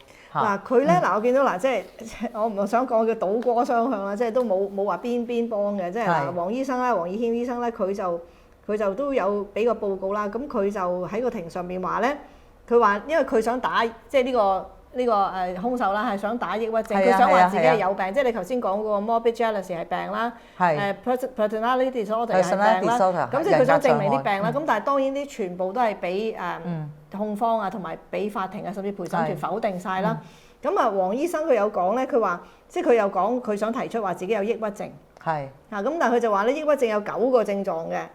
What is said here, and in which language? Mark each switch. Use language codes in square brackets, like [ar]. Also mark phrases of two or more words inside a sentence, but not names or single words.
[yue] 嗱佢咧嗱我見到嗱即係我唔係想講叫倒戈雙向啦，即係都冇話邊幫嘅，即係嗱黃醫生啦，黃以謙醫生咧佢就都有俾個報告啦，咁佢就喺個庭上面話咧，佢話因為佢想打即係呢個兇手啦，係想打抑鬱症，佢想話自己係有病，即係你頭先講嗰個 [en] morbid jealousy [yue] 係病啦 ， [en] personality disorder [yue] 係病啦，咁即係佢想證明啲病啦。咁但係當然啲全部都係俾控方啊同埋俾法庭啊甚至陪審團否定晒啦。咁啊黃醫生佢有講咧，佢話即係佢有講佢想提出話自己有抑鬱症，咁但係佢就話咧抑鬱症有9個症狀嘅。